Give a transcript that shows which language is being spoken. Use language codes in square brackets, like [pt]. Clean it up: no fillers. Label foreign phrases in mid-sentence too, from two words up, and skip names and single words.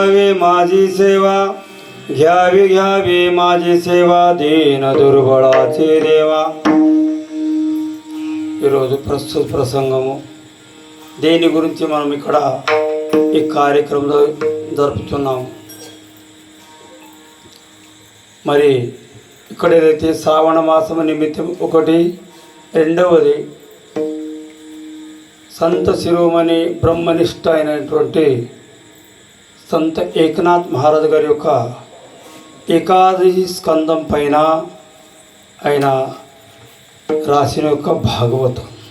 [mr] माझी सेवा, घ्यावी घ्यावी माझी सेवा, दीन दुर्बळाचे देवा. [te] ఈరోజు ప్రస్తుత ప్రసంగము దేని గురించి మనం ఇక్కడ ఈ కార్యక్రమంలో జరుపుతున్నాము. మరి ఇక్కడ ఏదైతే శ్రావణ మాసము నిమిత్తం ఒకటి, రెండవది సంత శిరోమణి బ్రహ్మనిష్ట అయినటువంటి సంత ఏకనాథ్ మహారాజు గారి యొక్క ఏకాదశి స్కందం పైన ఆయన రాసిన యొక్క భాగవతం.